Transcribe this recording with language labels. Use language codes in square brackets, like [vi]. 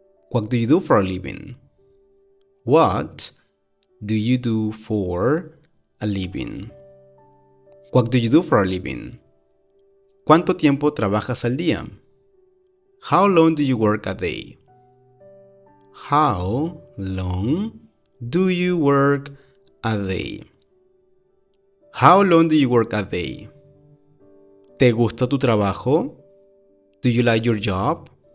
[en] What do you do for a living? What do you do for a living? What do you do for a living? [es] ¿Cuánto tiempo trabajas al día? [en] How long do you work a day? How long do you work a day? How long do you work a day? [es] ¿Te gusta tu trabajo? [en] Do you like your job?